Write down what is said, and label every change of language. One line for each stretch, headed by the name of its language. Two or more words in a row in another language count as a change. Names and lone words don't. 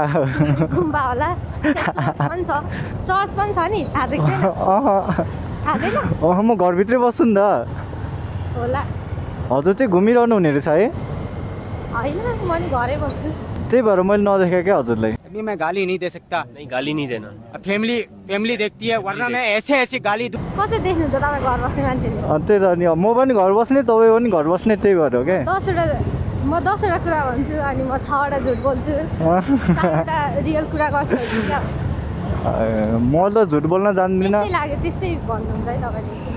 Nepali: गुम्बा होला चर्च पनि छ नि थाहा छैन थाहा छैन म घरभित्रै बस्छु नि त होला हजुर चाहिँ घुमिरहनु हुने रहेछ है होइन म नि घरै बस्छु त्यही भएर मैले नदेखेँ क्या हजुरलाई
Hindi: अभी मैं गाली नहीं दे सकता नहीं गाली नहीं देना फैमिली देखती है वरना मैं ऐसे गाली दूं
Nepali: कसरी देख्नुहुन्छ तपाईँ घर बस्ने मान्छेले त्यही त नि म पनि घर बस्ने तपाईँ पनि घर बस्ने त्यही भएर हो क्या 10वटा कुरा भन्छु अनि म 6वटा झुट बोल्छु 4वटा रियल कुरा गर्छु क्या म त झुट बोल्न जान्दिनँ त्यस्तै लाग्यो त्यस्तै भन्नुहुन्छ है तपाईँले एकछिनमा